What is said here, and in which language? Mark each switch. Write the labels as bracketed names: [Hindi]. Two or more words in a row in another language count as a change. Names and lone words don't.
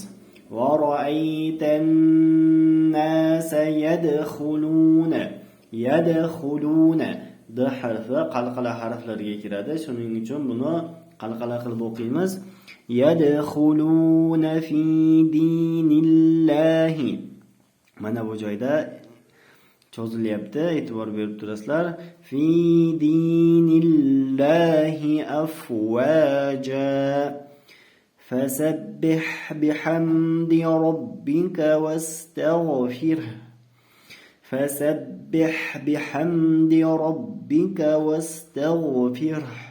[Arabic] و رأيت الناس يدخلون [Uzbek] d harfi qalqala harflarga kiradi, shuning uchun buni qalqala qilib o'qiymiz. [Arabic] يدخلون في دين الله. [Uzbek] Mana bu joyda cho'zilyapti, e'tibor berib turasizlar. [Arabic] في دين الله أفواجا. فسبح بحمد ربك واستغفره. فسبح بحمد ربك واستغفره.